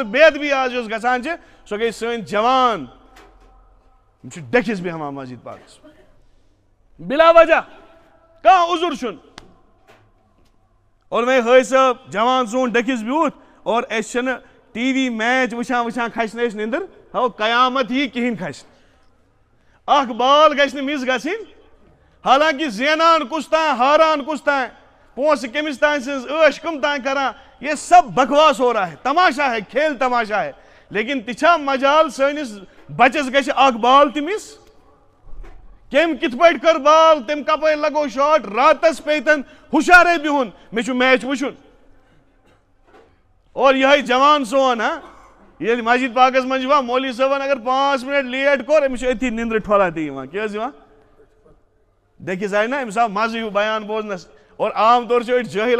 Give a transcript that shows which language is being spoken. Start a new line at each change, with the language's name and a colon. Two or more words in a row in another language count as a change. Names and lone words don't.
Kashmiri: بے ادبی آز یۄس گژھان چھِ سۄ گٔے سٲنۍ جوان یِم چھِ ڈٔکھِس بیٚہوان مسجد پاکس بلا وجہ کانٛہہ عذر چھُنہٕ اور وۄنۍ ہٲے صٲب جوان سون ڈٔکھِس بیوٗٹھ اور أسۍ چھِنہٕ
English: TV match
Kashmiri: وٕچھان کھسہِ نہٕ أسۍ نِندٕر ہو قیامت یی کِہینۍ کھسہِ اکھ بال گژھِ نہٕ مِس گژھٕنۍ حالانکہ زینان کُس تام ہاران کُس تام پونسہٕ کٔمِس تام سٕنٛز عٲش کٕم تام کران
Urdu: یہ سب بکواس ہو رہا ہے تماشا ہے کھیل تماشا ہے
Kashmiri: لیکن تہِ چھا مجال سٲنِس بچس گژھِ اکھ بال تہِ مِس کٔمۍ کِتھ پٲٹھۍ کٔر بال تٔمۍ کپٲرۍ لگوو شاٹ راتس پیتن ہُشارے بِہُن مےٚ چھُ میچ وٕچھُن اور یِہوٚے جوان سون ییٚلہِ مسجد پاکس منٛز یِوان مولوی صٲبن اگر 5 منٹ لیٹ کوٚر أمِس چھُ أتھی نِندرِ ٹھۄلا تہِ یِوان کیٛاہ حظ یِوان ڈٔکھِس آیہِ نا أمِس آو مزٕ ہیوٗ بیان بوزنس اور عام طور چھِ أڑۍ جٲہِل